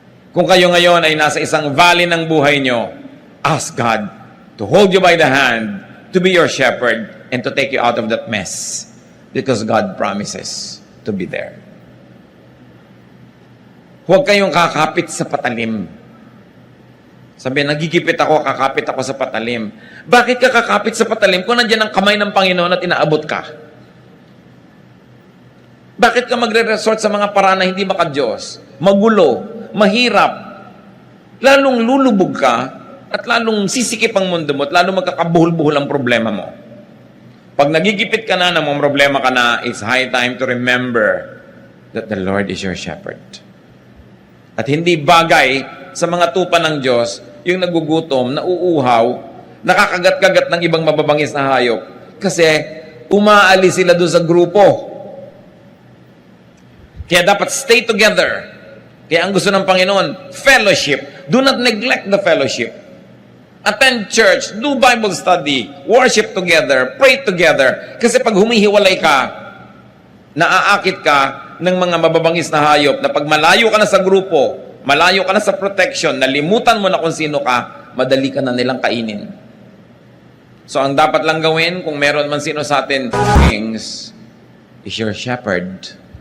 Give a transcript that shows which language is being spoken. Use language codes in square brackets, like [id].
[tl] Kung kayo ngayon ay nasa isang valley ng buhay nyo, [en] ask God to hold you by the hand, to be your shepherd, and to take you out of that mess. Because God promises to be there. [tl] Huwag kayong kakapit sa patalim. Sabi, nagigipit ako, kakapit ako sa patalim. Bakit ka kakapit sa patalim kung nandiyan ang kamay ng Panginoon at inaabot ka? Bakit ka magre-resort sa mga paraan na hindi maka-Diyos? Magulo, mahirap. Lalong lulubog ka at lalong sisikip ang mundo mo at lalong magkakabuhol-buhol ang problema mo. Pag nagigipit ka na, [en] namang problema ka na, it's high time to remember that the Lord is your shepherd. [tl] At hindi bagay sa mga tupa ng Diyos yung nagugutom, nauuhaw, nakakagat-kagat ng ibang mababangis na hayop. Kasi umaalis sila doon sa grupo. Kaya dapat [en] stay together. [tl] Kaya ang gusto ng Panginoon, fellowship. [en] Do not neglect the fellowship. Attend church, do Bible study, worship together, pray together. [tl] Kasi pag humihiwalay ka, naaakit ka ng mga mababangis na hayop na pag malayo ka na sa grupo, malayo ka na sa protection, nalimutan mo na kung sino ka, madali ka na nilang kainin. So ang dapat lang gawin, kung meron man sino sa atin, kings, [en] is your shepherd.